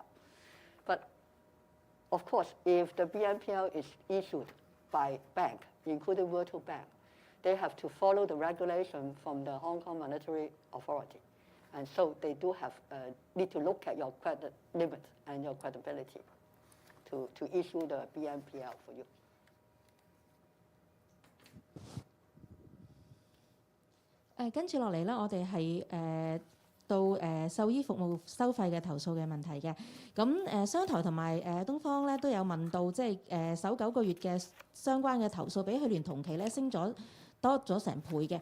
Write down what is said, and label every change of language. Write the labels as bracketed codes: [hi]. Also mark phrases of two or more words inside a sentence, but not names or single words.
[en] But of course, if the BNPL is issued by bank, including virtual bank, they have to follow the regulation from the Hong Kong Monetary Authority. And so they do have need to look at your credit limit and your credibility to issue the BNPL for you. [yue] 跟住落嚟咧，我哋係到獸醫服務收費嘅投訴嘅問題嘅。咁商台同埋東方咧都有問到，即係首9個月嘅相關嘅投訴，比去年同期咧升咗多咗成倍嘅。